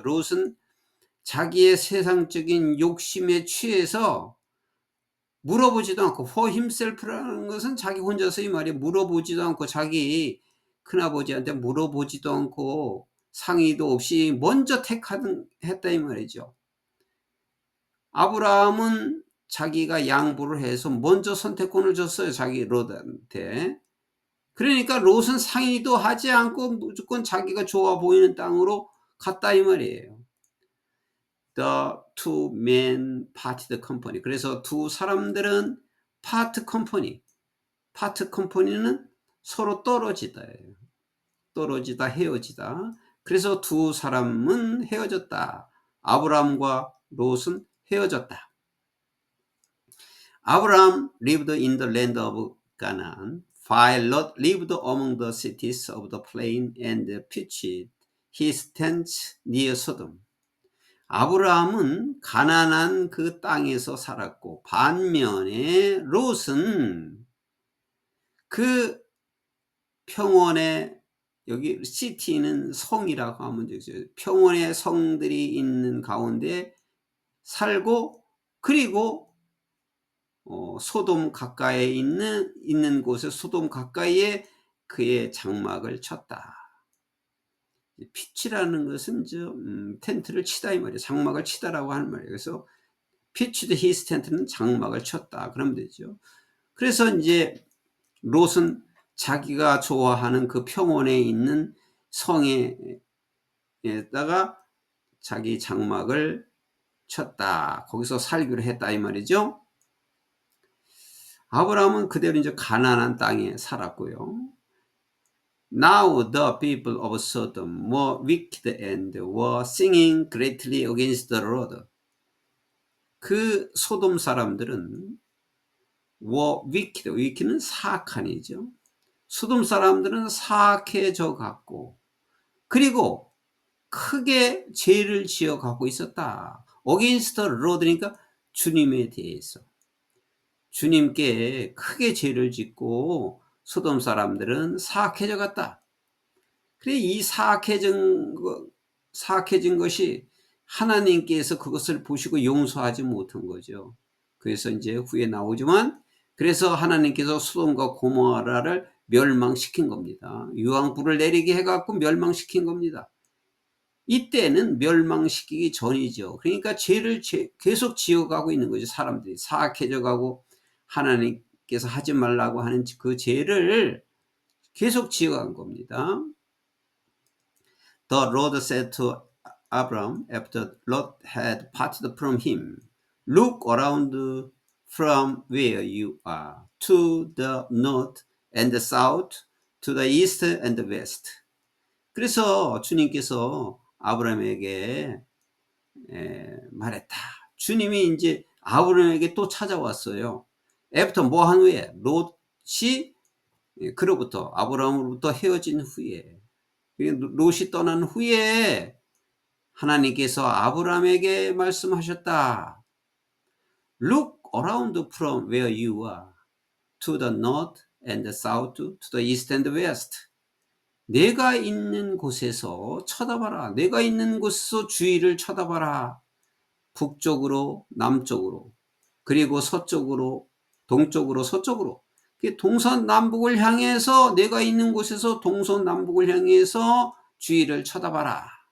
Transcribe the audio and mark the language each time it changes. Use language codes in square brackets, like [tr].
[ko] 롯은 자기의 세상적인 욕심에 취해서 물어보지도 않고 [en] for himself [ko] 라는 것은 자기 혼자서 이 말이 물어보지도 않고 자기 큰아버지한테 물어보지도 않고 상의도 없이 먼저 택했다 이 말이죠. 아브라함은 자기가 양보를 해서 먼저 선택권을 줬어요. 자기 롯한테. 그러니까 롯은 상의도 하지 않고 무조건 자기가 좋아 보이는 땅으로 갔다 이 말이에요. [en] The two men parted company. [ko] 그래서 두 사람들은 [en] part company. part company [ko] 는 서로 떨어지다예요. 떨어지다, 헤어지다. 그래서 두 사람은 헤어졌다. 아브라함과 롯은 헤어졌다. [en] 아브라함 lived in the land of Canaan, while Lot lived among the cities of the plain and pitched his tents near Sodom. [ko] 아브라함은 가난한 그 땅에서 살았고 반면에 롯은 그 평원의 여기 시티는 성이라고 하면 되죠. 평원의 성들이 있는 가운데 살고 그리고 소돔 가까이에 있는 곳에 소돔 가까이에 그의 장막을 쳤다. 피치라는 것은 텐트를 치다 이 말이에요. 장막을 치다라고 하는 말이에요. 그래서 [en] pitched his tent [ko] 는 장막을 쳤다. 그러면 되죠. 그래서 이제 롯은 자기가 좋아하는 그 평원에 있는 성에다가 자기 장막을 쳤다. 거기서 살기로 했다 이 말이죠. 아브라함은 그대로 이제 가나안 땅에 살았고요. [en] Now the people of Sodom were wicked and were singing greatly against the Lord. [ko] 그 소돔 사람들은 [en] were wicked, [ko] wicked는 사악한이죠. 소돔 사람들은 사악해져 갔고, 그리고 크게 죄를 지어 가고 있었다. [en] against the Lord [ko] 니까 주님에 대해서. 주님께 크게 죄를 짓고 소돔 사람들은 사악해져 갔다. 그래 이 사악해진 것이 하나님께서 그것을 보시고 용서하지 못한 거죠. 그래서 이제 후에 나오지만 그래서 하나님께서 소돔과 고모라를 멸망시킨 겁니다. 유황불을 내리게 해갖고 멸망시킨 겁니다. 이때는 멸망시키기 전이죠. 그러니까 죄를 계속 지어가고 있는 거죠. 사람들이 사악해져 가고 하나님께서 하지 말라고 하는 그 죄를 계속 지어간 겁니다. [en] The Lord said to Abram after Lot had parted from him, Look around from where you are, to the north and the south, to the east and the west. [ko] 그래서 주님께서 아브라함에게 말했다. 주님이 이제 아브라함에게 또 찾아왔어요. 애부터 뭐 한 후에 롯이 그로부터 아브라함으로부터 헤어진 후에 롯이 떠난 후에 하나님께서 아브라함에게 말씀하셨다. [en] Look around from where you are, to the north and the south, to the east and the west. [ko] 내가 있는 곳에서 쳐다봐라. 내가 있는 곳에서 주위를 쳐다봐라. 북쪽으로, 남쪽으로, 그리고 서쪽으로, 동쪽으로, 서쪽으로. 동서남북을 향해서 내가 있는 곳에서 동서남북을 향해서 주위를 쳐다봐라.